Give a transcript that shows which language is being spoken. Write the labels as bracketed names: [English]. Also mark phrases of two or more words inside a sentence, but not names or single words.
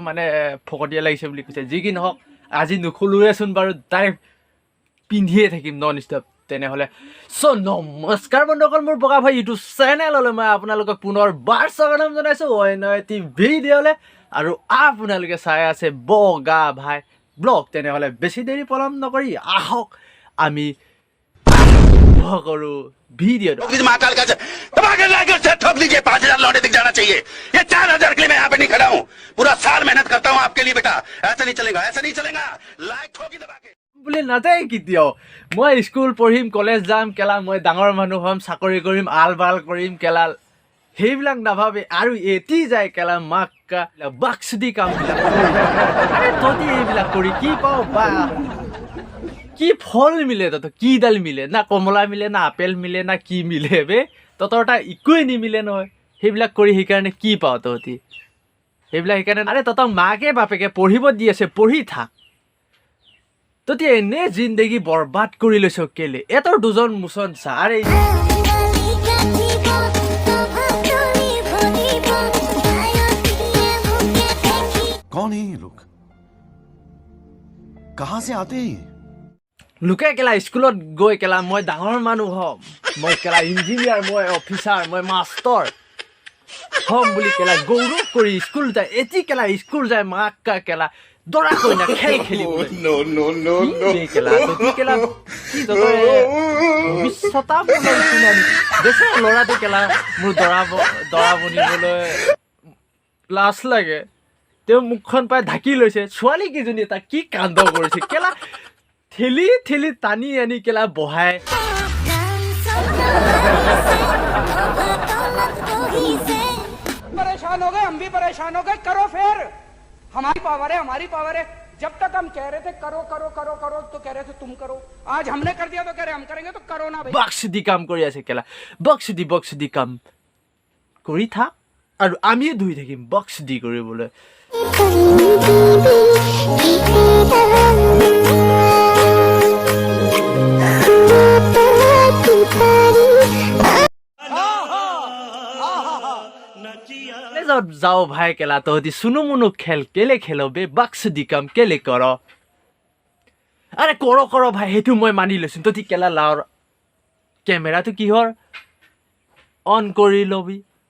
[Assamese] মানে ফকতিয়া লাগিছে বুলি কৈছে যি কি নহওক আজি নুখুলোৱেচোন বাৰু ডাইৰেক্ট পিন্ধিয়ে থাকিম [English] non stop [Assamese] তেনেহ'লে নমস্কাৰ বন্ধুসকল মোৰ বগা ভাই ইউটিউব চেনেললৈ মই আপোনালোকক পুনৰবাৰ স্বাগতম জনাইছোঁ অন্য এটি ভিডিঅ'লৈ আৰু আপোনালোকে চাই আছে বগা ভাই ব্লগ তেনেহ'লে বেছি দেৰি পলম নকৰি আহক আমি আৰম্ভ কৰোঁ ভিডিঅ'টো [Hindi] लीजिए 5,000 लौटे दिख जाना चाहिए ये 4,000 के लिए मैं यहाँ पे नहीं खड़ा हूँ पूरा साल मेहनत करता हूँ आपके लिए बेटा ऐसा नहीं चलेगा लाइक ठोकी दबा के [Assamese] বুলি নাযায় কেতিয়াও মই স্কুল পঢ়িম কলেজ যাম কেলা মই ডাঙৰ মানুহ হ'ম চাকৰি কৰিম আল বাল কৰিম কেলা সেইবিলাক নাভাবে আৰু এটি যায় কেলা মাক্কা বাক্স দি কামবিলাক আৰে তহঁতি এইবিলাক কৰি কি পাওঁ বা কি ফল মিলে তহঁতৰ কি ডাল মিলে না কমলা মিলে না আপেল মিলে না কি মিলে বে তহঁতৰ এটা একোৱেই নিমিলে নহয় সেইবিলাক কৰি সেইকাৰণে কি পাওঁ তহঁতি সেইবিলাক সেইকাৰণে আৰে তহঁতক মাকে বাপেকে পঢ়িব দি আছে পঢ়ি থাক তহঁতি এনে জিন্দগী বৰবাদ কৰি লৈছ কেলে এতৰ দুজন মুচন চা আৰে [Hindi] कौन है ये लोग कहां से आते हैं [Assamese] লোকে কেলা স্কুলত গৈ কেলা মই ডাঙৰ মানুহ হ'ম মই কেলা ইঞ্জিনিয়াৰ মই অফিচাৰ মই মাষ্টৰ হ'ম বুলি কেলা গৌৰৱ কৰি স্কুল যায় এটি কেলা স্কুল যায় মাক্কা কেলা দৰা কইনা খেল খেলিব কেলা তহঁতি কেলা কি ভৱিষ্যতা বেছি ল'ৰাটো কেলা মোৰ দৰা বনিবলৈ লাজ লাগে তেওঁ মুখখন পাই ঢাকি লৈছে ছোৱালী কেইজনী তাক কি কাণ্ড কৰিছে কেলা ঠেলি ঠেলি টানি আনি কেলা বহাই [Hindi] परेशान हो गए हम भी परेशान हो गए करो फिर हमारी पावर है जब तक हम कह रहे थे करो करो करो करो तो कह रहे थे तुम करो आज हमने कर दिया तो कह रहे हम करेंगे तो करो ना भाई [Assamese] বক্স দি কাম কৰি আছে কেলা বক্স দি কাম কৰি থাক আৰু আমিও ধুই থাকিম বক্স দি কৰিবলৈ যাও ভাই কেলা তহঁতি চুনু মুনু খেল কেলে খেল বে বক্স দি কাম কেলে কৰ আৰে কৰ ভাই সেইটো মই মানি লৈছোঁ তহঁতি কেলা লাওৰ কেমেৰাটো কিহৰ অন কৰি ল'বি